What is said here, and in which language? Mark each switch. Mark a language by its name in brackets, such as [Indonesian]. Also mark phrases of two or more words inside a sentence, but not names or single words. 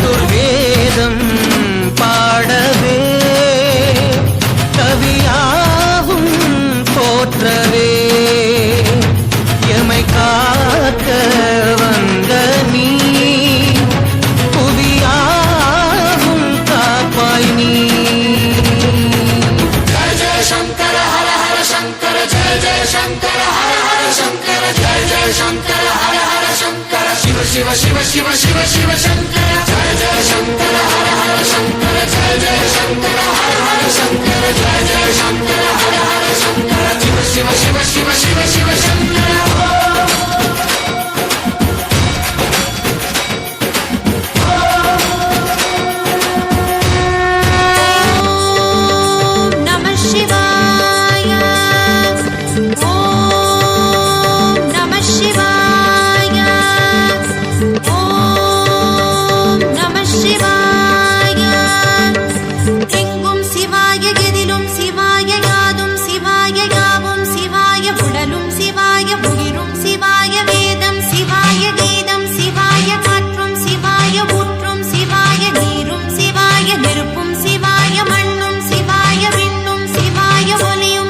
[Tamil] சதுர்வேதம் பாடவே கவியாவும் போற்றவே எமை காக்க வந்த நீ புவியாவும் காப்பாய் நீ. [Sanskrit] जय जय शंकर हर हर शंकर जय जय शंकर हर हर शंकर जय जय शंकर हर हर शंकर शिव शिव शिव शिव शिव शिव शंकर जय जय शंकर हर हर शंकर जय जय शंकर हर हर शंकर जय जय शंकर हर हर शंकर शिव शिव शिव शिव शिव शिव शंकर. नमः शिवाय ॐ नमः शिवाय ॐ नमः शिवाय [Tamil] எங்கும் சிவாய எதிலும் சிவாய யாதும் சிவாய யாவும் சிவாய உடலும் சிவாய உயிரும் சிவாய வேதம் சிவாய கீதம் சிவாய காற்றும் சிவாய ஊற்றும் சிவாய நீரும் சிவாய நெருப்பும் சிவாய மண்ணும் சிவாய விண்ணும் சிவாய ஒலியும்